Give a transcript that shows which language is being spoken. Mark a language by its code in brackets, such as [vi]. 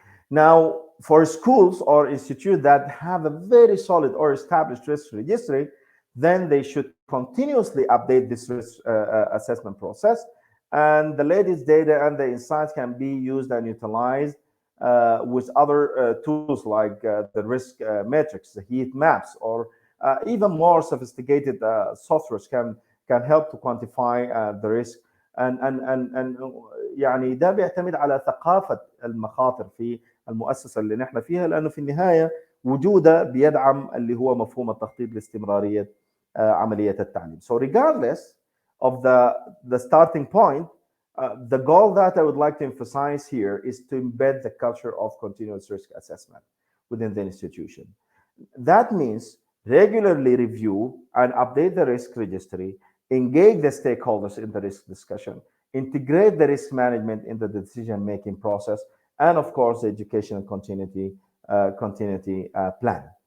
[en] Now, for schools or institutes that have a very solid or established risk registry, then they should continuously update this risk assessment process, and the latest data and the insights can be used and utilized with other tools like the risk matrix, the heat maps, or even more sophisticated softwares can help to quantify the risk. And [ar] يعني ده بيعتمد على ثقافة المخاطر في المؤسسة اللي نحن فيها، لأنه في النهاية وجوده بيدعم اللي هو مفهوم التخطيط لاستمرارية عملية التعليم. [en] So regardless of the starting point, the goal that I would like to emphasize here is to embed the culture of continuous risk assessment within the institution. That means regularly review and update the risk registry, engage the stakeholders in the risk discussion, integrate the risk management in the decision-making process, and of course the educational continuity plan.